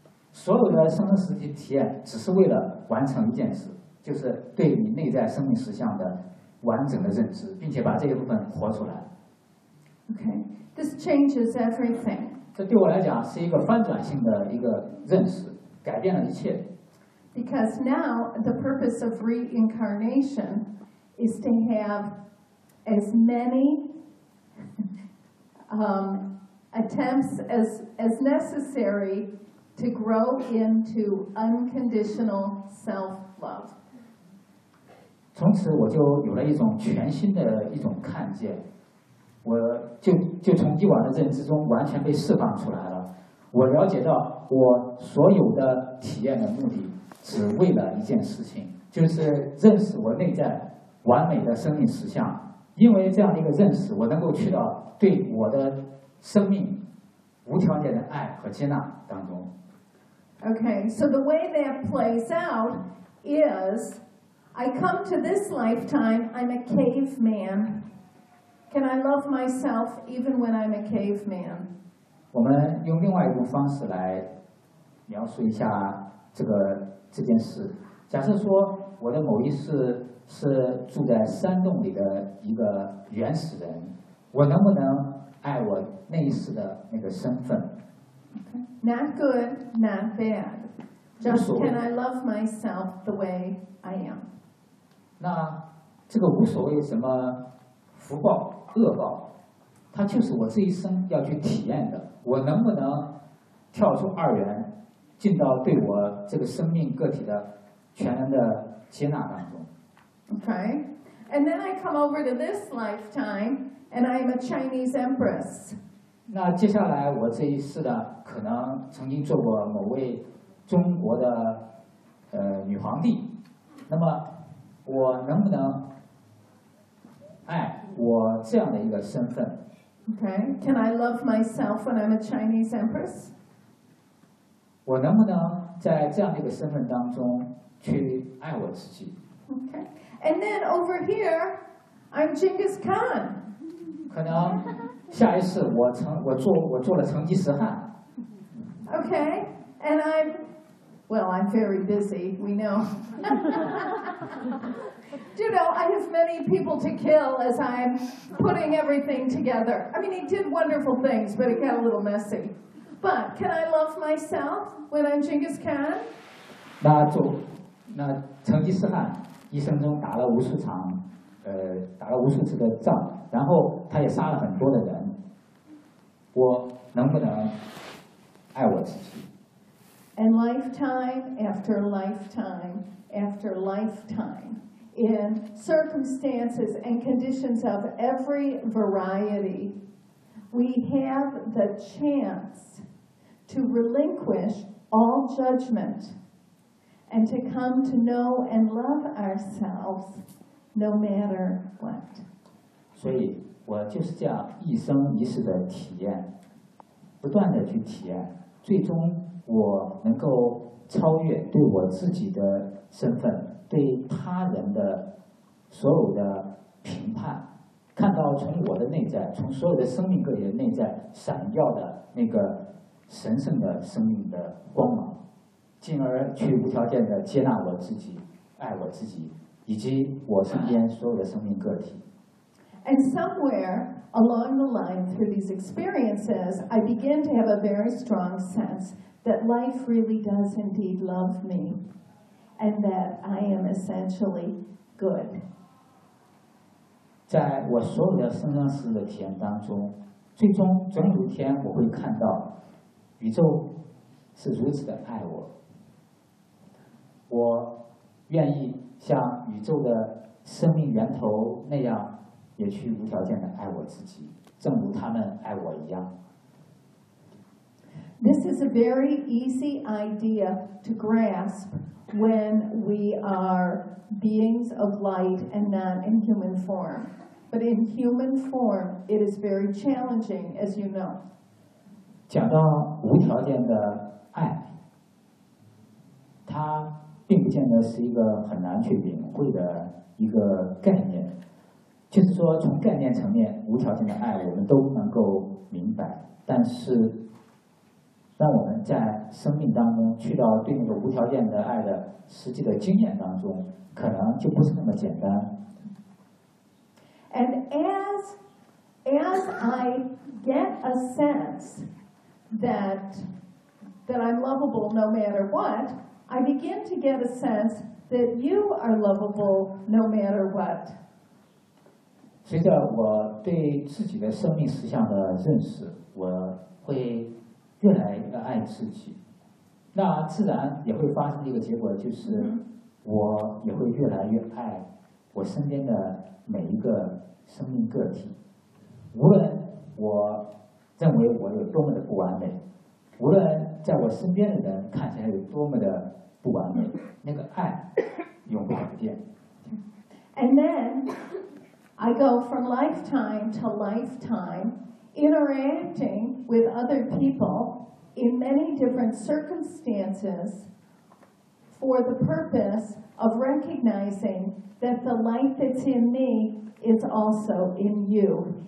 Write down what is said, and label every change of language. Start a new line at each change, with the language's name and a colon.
Chinese: 所有的生命实体体验只是为了完成一件事，就是对你内在生命实相的完整的认知，并且把这一部分活出来。
English: Okay, this changes everything.
Chinese: 这对我来讲是一个翻转性的一个认识，改变了一切。
English: Because now the purpose of reincarnation is to have as many attempts as necessary to grow into unconditional self-love.
Chinese: 从此我就有了一种全新的一种看见，我就从以往的认知中完全被释放出来了。我了解到我所有的体验的目的只为了一件事情，就是认识我内在完美的生命实相。因为这样的一个认识，我能够去到对我的生命无条件的爱和接纳当中。
English: Okay, so the way that plays out is I come to this lifetime, I'm a caveman. Can I love myself even when I'm a caveman?
Chinese: 我们用另外一种方式来描述一下这件事。假设说我的某一世是住在山洞里的一个原始人，我能不能爱我那一世的那个身份？
English: Not good, not bad. Just can I love myself the way I am?
Chinese: 那这个无所谓什么福报、恶报，它就是我这一生要去体验的。我能不能跳出二元，进到对我这个生命个体的全然的接纳当中？
English: Okay, and then I come over to this lifetime, and I am a Chinese empress.
Chinese: 那接下来我这一世呢，可能曾经做过某位中国的女皇帝。那么我能不能爱我这样的一个身份
English: ？Okay, can I love myself when I'm a Chinese empress?
Chinese: 我能不能在这样的一个身份当中去爱我自己
English: ？Okay. And then over here, I'm Genghis Khan.
Chinese: 可能下一次我做了成吉思汗。
English: Okay, and I'm very busy. We know. You know, I have many people to kill as I'm putting everything together. I mean, he did wonderful things, but it got a little messy. But can I love myself when I'm Genghis Khan?
Chinese: 那成吉思汗。一生中打了无数场，打了无数次的仗，然后他也杀了很多的人。我能不能爱我自己
English: ？And lifetime after lifetime after lifetime, in circumstances and conditions of every variety, we have the chance to relinquish all judgment. And to come to know and love ourselves, no matter what.
Chinese: 所以我就是这样一生一世的体验，不断的去体验，最终我能够超越对我自己的身份、对他人的所有的评判，看到从我的内在、从所有的生命个体的内在闪耀的那个神圣的生命的光芒。进而去无条件的接纳我自己，爱我自己，以及我身边所有的生命个体。
English: And somewhere along the line through these experiences, I begin to have a very strong sense that life really does indeed love me, and that I am essentially good.
Chinese: 在我所有的生生世世的体验当中，最终总有一天我会看到，宇宙是如此的爱我。我愿意像宇宙的生命源头那样，也去无条件的爱我自己，正如他们爱我一样。
English: This is a very easy idea to grasp when we are beings of light and not in human form. But in human form, it is very challenging, as you know.
Chinese: 讲到无条件的爱，它并不见得是一个很难去领会的一个概念。就是说，从概念层面，无条件的爱我们都能够明白，但是当我们在生命当中去到对那个无条件的爱的实际的经验当中，可能就不是那么简单。
English: And as I get a sense that I'm lovable no matter what, I begin to get a sense that you are lovable no matter what.
Chinese: 随着我对自己的生命实相的认识，我会越来越爱自己，那自然也会发生一个结果，就是我也会越来越爱我身边的每一个生命个体，无论我认为我有多么的不完美，无论在我身边的人看起来有多么的不完美，那个爱永不改变。
English: And then I go from lifetime to lifetime interacting with other people in many different circumstances for the purpose of recognizing that the light that's in me is also in you.